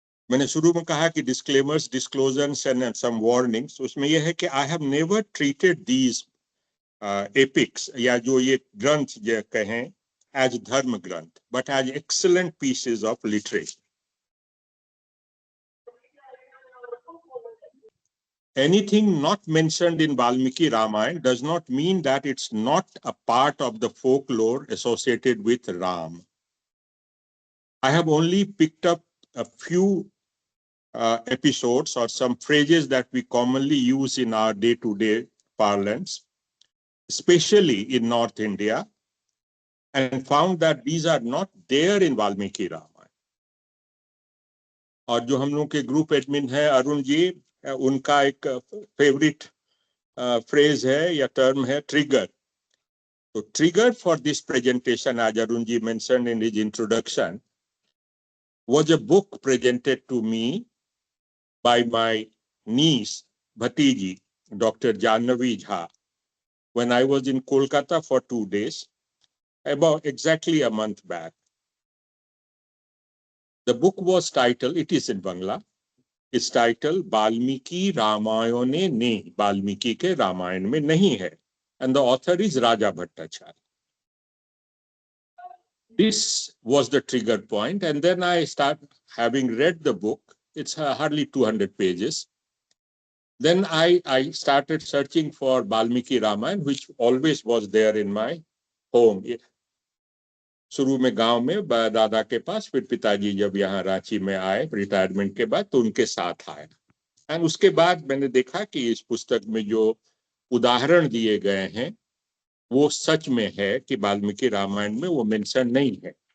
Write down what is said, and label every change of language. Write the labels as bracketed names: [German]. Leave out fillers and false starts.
[Hindi] मैंने शुरू में कहा कि [English] disclaimers, disclosures and some warnings, [Hindi] उसमें यह है कि [English] I have never treated these epics, [Hindi] या जो ये ग्रंथ जो कहें, एज धर्म ग्रंथ, [English] But as excellent pieces of literature. Anything not mentioned in Valmiki Ramayana does not mean that it's not a part of the folklore associated with Ram. I have only picked up a few episodes or some phrases that we commonly use in our day-to-day parlance, especially in North India, and found that these are not there in Valmiki Ramayana. और जो हम लोग के group admin है अरुण जी, उनका एक favourite phrase है या टर्म है trigger. The trigger for this presentation, as Arunji mentioned in his introduction, was a book presented to me by my niece, Bhatiji, Dr. Jannavi Jha, when I was in Kolkata for 2 days, about exactly a month back. The book was titled, it is in Bangla, it's titled Balmiki Ramayane Ne, [Hindi] Balmiki ke Ramayan mein nahi hai, [English] and the author is Raja Bhattacharya. This was the trigger point, and then I started having read the book. It's hardly 200 pages. Then I started searching for Balmiki Ramayana, which always was there in my home. [Hindi] शुरू में गांव में दादा के पास, फिर पिताजी जब यहाँ रांची में आए रिटायरमेंट के बाद तो उनके साथ आए, एंड उसके बाद मैंने देखा कि इस पुस्तक में जो उदाहरण दिए गए हैं वो सच में है कि वाल्मीकि रामायण में वो मेंशन नहीं है।